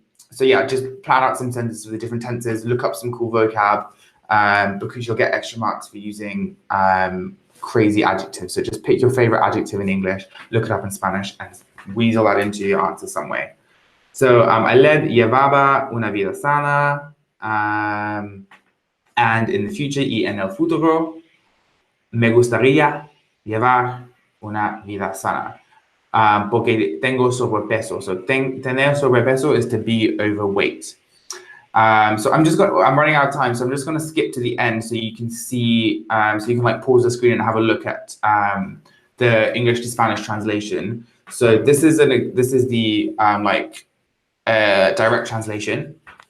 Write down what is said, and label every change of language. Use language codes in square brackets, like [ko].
[en] So yeah, just plan out some sentences with the different tenses, look up some cool vocab, because you'll get extra marks for using crazy adjectives. So just pick your favorite adjective in English, look it up in Spanish, and weasel that into your answer some way. [es] So él llevaba una vida sana, [en] and in the future, [es] y en el futuro, me gustaría llevar una vida sana, porque tengo sobrepeso. [en] So tener sobrepeso is to be overweight. So I'm running out of time, so I'm just going to skip to the end so you can see, so you can like pause the screen and have a look at the English to Spanish translation. So this is the direct translation.